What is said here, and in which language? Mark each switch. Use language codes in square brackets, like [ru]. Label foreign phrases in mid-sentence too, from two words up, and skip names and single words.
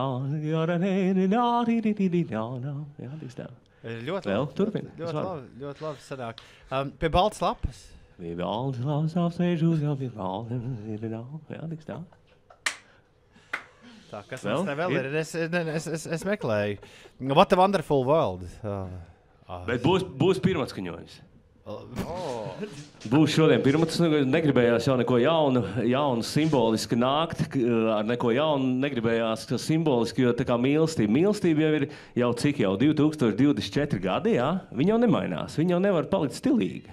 [lv] Jā, tiks tā. Ļoti vēl, labi. turpini. Ļoti labi sanāk. Pie baltas lapas. Pie baltas lapas apsēž uz jau pie baltas. Jā, tiks tā. Tā, kas vēl? Mums te vēl ir? Es meklēju. [en] What a wonderful world. [lv] Bet būs pirmatskaņojums. Būs šodien pirmats, negribējās jau neko jaunu simboliski nākt, ar neko jaunu negribējās simboliski, jo tā kā mīlestība jau ir jau cik jau 2024 gadi, jā, viņa jau nemainās, viņa jau nevar palikt stilīga.